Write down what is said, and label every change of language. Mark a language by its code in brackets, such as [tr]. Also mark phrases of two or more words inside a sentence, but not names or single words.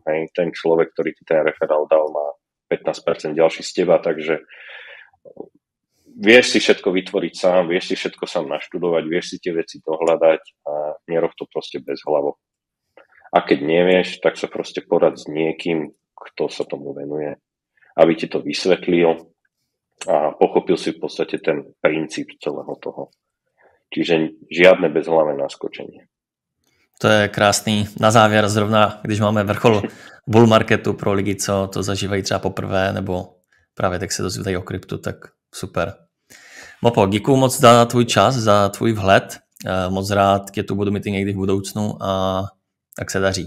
[sk] Hej, ten človek, ktorý ti ten referál dal, má 15% ďalší z teba, takže vieš si všetko vytvoriť sám, vieš si všetko sám naštudovať, vieš si tie veci dohľadať a nerob to proste bez hlavo. A keď nevieš, tak sa proste porad s niekým, kto sa tomu venuje, aby ti to vysvetlil a pochopil si v podstate ten princíp celého toho. Čiže žiadne bezhlavé naskočenie. [cs] To je krásný. Na závěr zrovna, když máme vrchol bull marketu pro lidi, co to zažívají třeba poprvé, nebo právě tak se dozvídají o kryptu, tak super. Mopo, děkuju moc za tvůj čas, za tvůj vhled. Moc rád tě tu budu mít někdy v budoucnu a tak se daří.